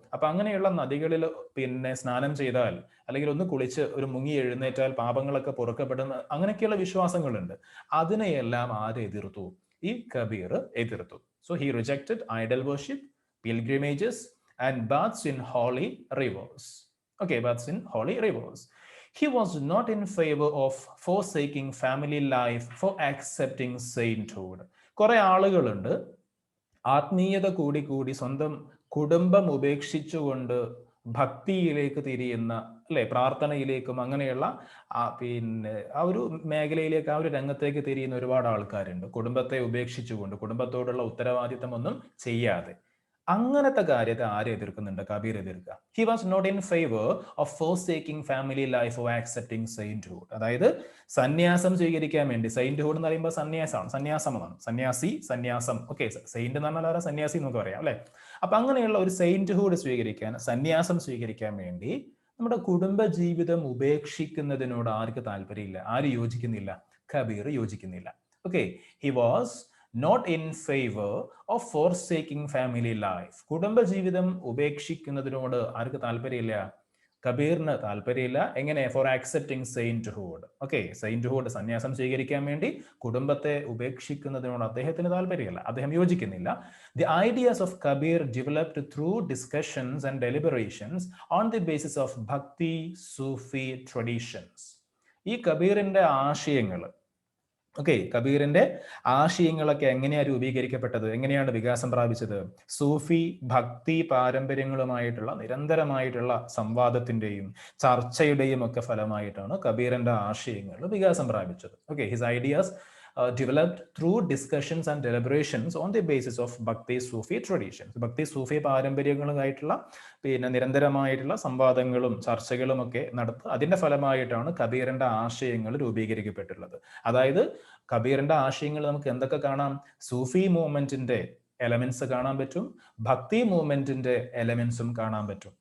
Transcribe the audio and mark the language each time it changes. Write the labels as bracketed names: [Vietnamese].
[Malayalam] അപ്പൊ അങ്ങനെയുള്ള നദികളിൽ സ്നാനം ചെയ്താൽ അല്ലെങ്കിൽ ഒന്ന് കുളിച്ച് ഒരു മുങ്ങി എഴുന്നേറ്റാൽ പാപങ്ങളൊക്കെ പൊറുക്കപ്പെടുന്ന അങ്ങനെയൊക്കെയുള്ള വിശ്വാസങ്ങളുണ്ട്. അതിനെയെല്ലാം ആര് എതിർത്തു? ഈ കബീർ എതിർത്തു. [English] So he rejected idol worship, pilgrimages and baths in holy rivers. Okay, baths in holy rivers. He was not in favor of forsaking family life for accepting sainthood. [Malayalam] കുറെ ആളുകളുണ്ട് ആത്മീയത കൂടി സ്വന്തം കുടുംബം ഉപേക്ഷിച്ചുകൊണ്ട് ഭക്തിയിലേക്ക് തിരിയുന്ന, അല്ലെ, പ്രാർത്ഥനയിലേക്കും അങ്ങനെയുള്ള ആ ഒരു മേഖലയിലേക്ക്, ആ ഒരു രംഗത്തേക്ക് തിരിയുന്ന ഒരുപാട് ആൾക്കാരുണ്ട്. കുടുംബത്തെ ഉപേക്ഷിച്ചുകൊണ്ട്, കുടുംബത്തോടുള്ള ഉത്തരവാദിത്തം ഒന്നും ചെയ്യാതെ. അങ്ങനത്തെ കാര്യത്തെ ആരെ എതിർക്കുന്നുണ്ട്? Kabir എതിർക്കുക. [English] He was not in favour of forsaking family life of accepting sainthood. [Malayalam] അതായത് സന്യാസം സ്വീകരിക്കാൻ വേണ്ടി, സെയിന്റ്ഹുഡ് എന്ന് പറയുമ്പോൾ സന്യാസമാണ്, സന്യാസമാണ്, സന്യാസി, സന്യാസം. ഓക്കെ, സെയിന്റ് എന്ന് പറഞ്ഞാൽ സന്യാസി നമുക്ക് പറയാം, അല്ലെ? അപ്പൊ അങ്ങനെയുള്ള ഒരു സെയിന്റ്ഹുഡ് സ്വീകരിക്കാൻ, സന്യാസം സ്വീകരിക്കാൻ വേണ്ടി നമ്മുടെ കുടുംബ ജീവിതം ഉപേക്ഷിക്കുന്നതിനോട് ആർക്ക് താല്പര്യമില്ല? ആര് യോജിക്കുന്നില്ല? കബീർ യോജിക്കുന്നില്ല. [English] Okay, he was not in favor of forsaking family life. [Malayalam] കുടുംബ ജീവിതം ഉപേക്ഷിക്കുന്നതിനോട് ആർക്ക് താല്പര്യമില്ല? കബീറിന് താല്പര്യമില്ല. എങ്ങനെ? [English] For accepting sainthood. [Malayalam] ഓക്കെ, സെയിന്റ്ഹുഡ്, സന്യാസം സ്വീകരിക്കാൻ വേണ്ടി കുടുംബത്തെ ഉപേക്ഷിക്കുന്നതിനോട് അദ്ദേഹത്തിന് താല്പര്യമില്ല, അദ്ദേഹം യോജിക്കുന്നില്ല. [English] The ideas of Kabir developed through discussions and deliberations on the basis of Bhakti Sufi traditions. [Malayalam] ഈ കബീറിന്റെ ആശയങ്ങൾ, ഓക്കെ, കബീറിന്റെ ആശയങ്ങളൊക്കെ എങ്ങനെയാണ് രൂപീകരിക്കപ്പെട്ടത്? എങ്ങനെയാണ് വികാസം പ്രാപിച്ചത്? സൂഫി ഭക്തി പാരമ്പര്യങ്ങളുമായിട്ടുള്ള നിരന്തരമായിട്ടുള്ള സംവാദത്തിന്റെയും ചർച്ചയുടെയും ഒക്കെ ഫലമായിട്ടാണ് കബീറിന്റെ ആശയങ്ങൾ വികാസം പ്രാപിച്ചത്. [English] Okay, his ideas developed through discussions and deliberations on the basis of Bhakti Sufi traditions. [Malayalam] ഭക്തി സൂഫി പാരമ്പര്യങ്ങളുമായിട്ടുള്ള നിരന്തരമായിട്ടുള്ള സംവാദങ്ങളും ചർച്ചകളും ഒക്കെ നടത്തുക. അതിന്റെ ഫലമായിട്ടാണ് കബീറിന്റെ ആശയങ്ങൾ രൂപീകരിക്കപ്പെട്ടുള്ളത്. അതായത് കബീറിന്റെ ആശയങ്ങൾ നമുക്ക് എന്തൊക്കെ കാണാം? സൂഫി മൂവ്മെന്റിന്റെ എലമെന്റ്സ് കാണാൻ പറ്റും, ഭക്തി മൂവ്മെന്റിന്റെ എലമെന്റ്സും കാണാൻ പറ്റും.